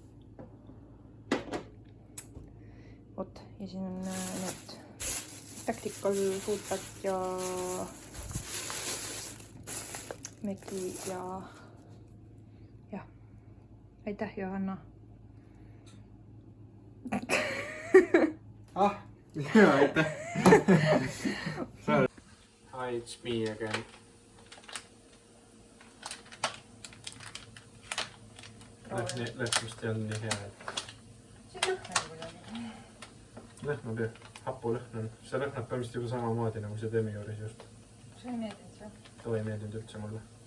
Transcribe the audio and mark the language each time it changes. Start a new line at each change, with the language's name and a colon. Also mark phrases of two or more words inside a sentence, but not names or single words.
Estonian: Vot, ja siin on need
English: tactical foodpack
Estonian: ja Meki ja jah. Aitäh, Johanna. Jaa, aitäh.
English: Hi, it's me again.
Estonian: Lõhnast ei olnud nii hea, et... See lõhn on kuidagi. Lõhnab jah, hapu lõhn on. See lõhnab põhimõtteliselt juba samamoodi nagu see Demi juures just. See ei meeldinud see? Too ei meeldinud üldse mulle.